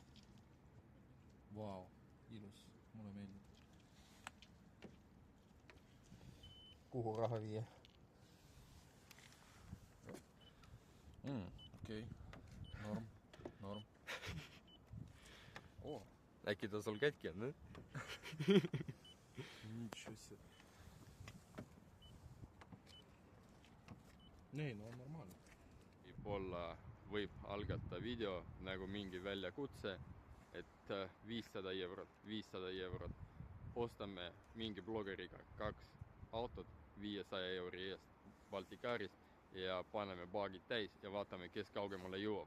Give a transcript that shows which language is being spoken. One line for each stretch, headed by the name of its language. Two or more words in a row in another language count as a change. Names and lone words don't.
Estonian: Vau, ilus, mulle meeldib. Kuhu raha viia? Okei, norm. О, Äkki ta sul kätki on,
Russian: nичего себе.
Estonian: Ei, no on normaalne. Võib-olla võib algata video nagu mingi väljakutse, et 500 eurot. Ostame mingi blogeriga 2 autot 500 euri eest Balticarist ja paneme paagid täis ja vaatame, kes kaugemale jõuab.